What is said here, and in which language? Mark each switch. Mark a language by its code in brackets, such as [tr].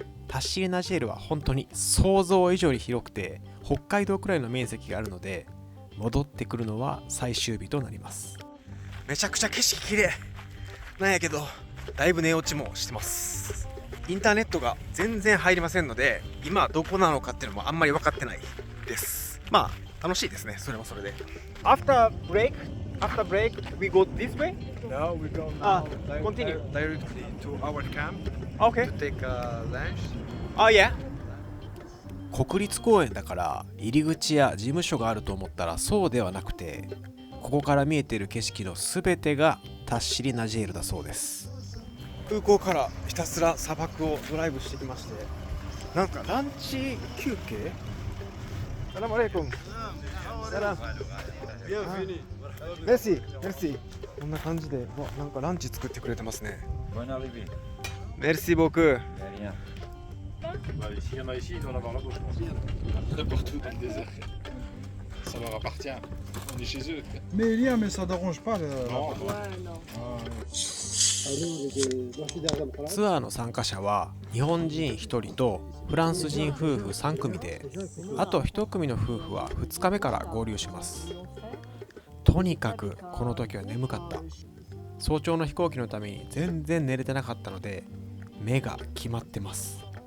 [ja] タッシリナジェールは本当に想像以上に広くて、北海道くらいの面積があるので、戻ってくるのは最終日となります。めちゃくちゃ景色綺麗なんやけど、だいぶ寝落ちもしてます。インターネットが全然入りませんので、今どこなのかっていうのもあんまり分かってないです。まあ楽しいですね、それもそれで。 [en] After break we go this way? No, we go continue directly to our camp Okay. to take a lunch. Oh yeah. [ja] 国立公園だから入り口や事務所があると思ったらそうではなくて、ここから見えている景色のすべてがタッシリナジェールだそうです。空港からひたすら砂漠をドライブしてきまして、なんかランチ休憩。サラムアレイコン。サラム。メシメシ。こんな感じで、なんかランチ作ってくれてますね。メルシーボク。 [fr] S'il y en a ici, il doit en avoir là-bas, je pense. N'importe où dans le désert. Ça leur appartient. On est chez eux. Mais il y a, mais ça dérange pas. Non, non. [ja] ツアーの参加者は日本人1人とフランス人夫婦3組で、あと1組の夫婦は2日目から合流します。とにかくこの時は眠かった。早朝の飛行機のために全然寝れてなかったので、目が決まってます。